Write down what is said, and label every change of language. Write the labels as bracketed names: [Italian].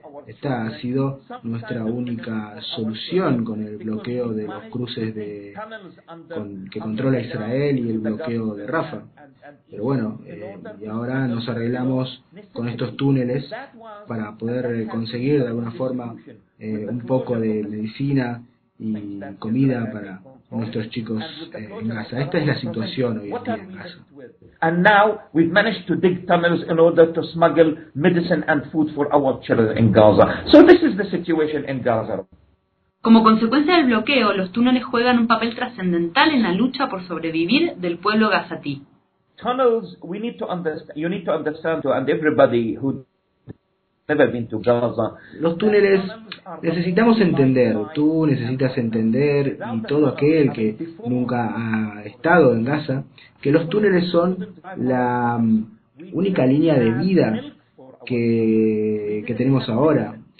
[Spanish] Esta ha sido nuestra única solución con el bloqueo de los cruces que controla Israel y el bloqueo de Rafa. Pero bueno, y ahora nos arreglamos con estos túneles para poder conseguir de alguna forma un poco de medicina y comida para nuestros chicos en Gaza. Esta es la situación hoy en día en Gaza. [English] And now we've managed to dig tunnels in order to smuggle medicine and food for our children in Gaza. So this is the situation in Gaza. [Spanish] Como consecuencia del bloqueo, los túneles juegan un papel trascendental en la lucha por sobrevivir del pueblo gazatí. [English] Tunnels, we need to understand, you need to understand, and everybody who never been to Gaza. [Spanish] Los túneles, necesitamos entender, tú necesitas entender, y todo aquel que nunca ha estado en Gaza, que los túneles son la única línea de vida que tenemos ahora.